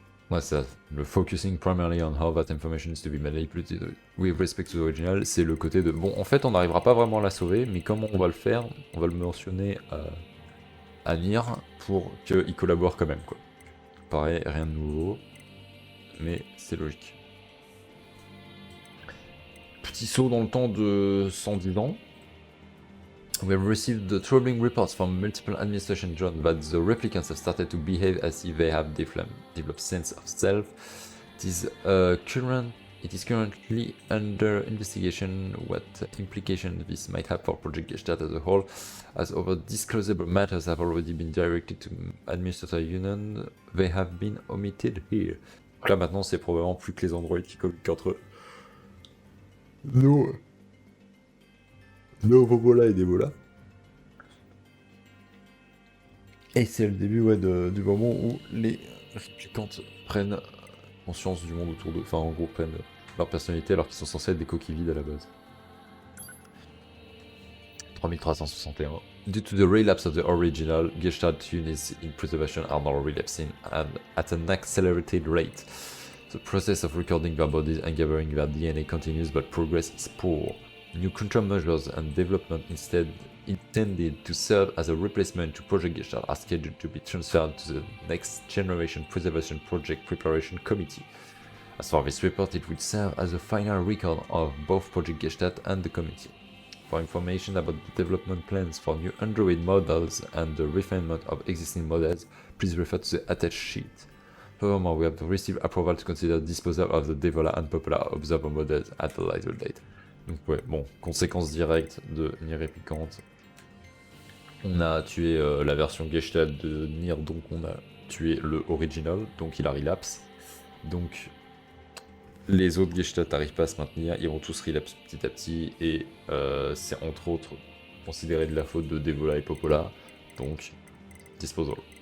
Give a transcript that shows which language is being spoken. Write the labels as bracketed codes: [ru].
[fr] Ouais, ça, le [en] focusing primarily on how that information is to be manipulated with respect to the original, [fr] c'est le côté de bon, en fait, on n'arrivera pas vraiment à la sauver, mais comment on va le faire? On va le mentionner à NieR pour qu'il collabore quand même, quoi. Pareil, rien de nouveau, mais c'est logique. Petit saut dans le temps de 110 ans. [en] We have received the troubling reports from multiple administration John that the replicants have started to behave as if they have developed sense of self. It is currently under investigation what implication this might have for Project Gestalt as a whole, as over disclosable matters have already been directed to Administrator Union, they have been omitted here. [fr] Là maintenant c'est probablement plus que les androïdes qui communiquent entre eux. Nos Vobola et Débola. Et c'est le début du moment où les réplicantes prennent conscience du monde autour d'eux, enfin en gros prennent leur personnalité alors qu'ils sont censés être des coquilles vides à la base. 3361. [en] Due to the relapse of the original, Gestalt units in preservation are now relapsing at an accelerated rate. The process of recording their bodies and gathering their DNA continues, but progress is poor. New countermeasures and development instead intended to serve as a replacement to Project Gestalt are scheduled to be transferred to the Next Generation Preservation Project Preparation Committee. As for this report, it will serve as a final record of both Project Gestalt and the committee. For information about the development plans for new Android models and the refinement of existing models, please refer to the attached sheet. Furthermore, we have received approval to consider disposal of the Devola and Popola observer models at a later date. [fr] Donc ouais, bon, conséquence directe de NieR Replicante. On a tué la version Gestalt de NieR, donc on a tué le original, donc il a relapse. Donc les autres Gestalt n'arrivent pas à se maintenir, ils vont tous relapse petit à petit, et c'est entre autres considéré de la faute de Devola et Popola, donc disposal.